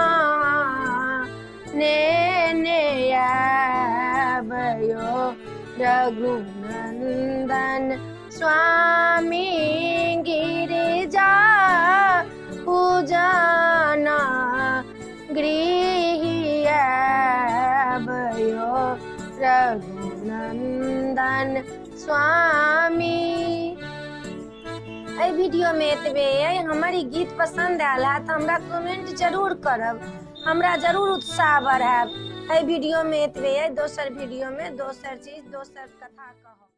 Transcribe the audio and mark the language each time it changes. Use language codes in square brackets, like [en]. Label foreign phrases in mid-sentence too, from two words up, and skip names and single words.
[mai] नेने आबयो रघुनंदन स्वामी गिरिजा पूजना गृह आबयो रघुनंदन स्वामी। एहि वीडियो में एतबे है। हमारी गीत पसंद आयल है तो हमरा कमेंट जरूर करब, हमरा जरूर उत्साह बढ़ाएब। एहि वीडियो में एतबे है। दोसर वीडियो में दोसर चीज दोसर कथा कहब।